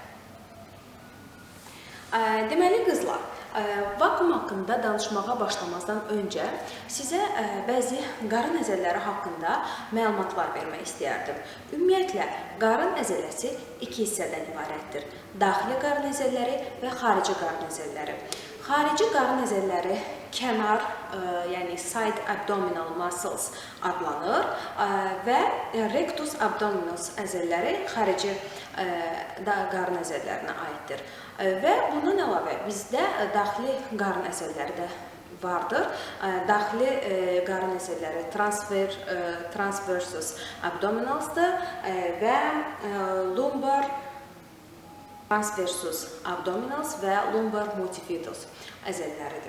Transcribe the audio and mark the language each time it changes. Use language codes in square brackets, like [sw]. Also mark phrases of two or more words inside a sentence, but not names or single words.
[az] Deməli qızlar, vakum haqqında danışmağa başlamazdan öncə sizə bəzi qarın əzələləri haqqında məlumatlar vermək istəyərdim. Ümumiyyətlə, qarın əzələsi 2 hissədən ibarətdir. Daxili qarın əzələləri və xarici qarın əzələləri. Xarici qarın əzələləri kənar, yəni [en] side abdominal muscles [az] adlanır və [la] rectus abdominis [az] əzələləri xarici qarın əzələlərinə aiddir. Və bundan əlavə bizdə daxili qarın əzələləri də vardır. Daxili qarın əzələləri [la] transversus abdominalsdır [az] və [la] lumbar transversus abdominals [az] və [la] lumbar multifidus [az] əzəlləridir.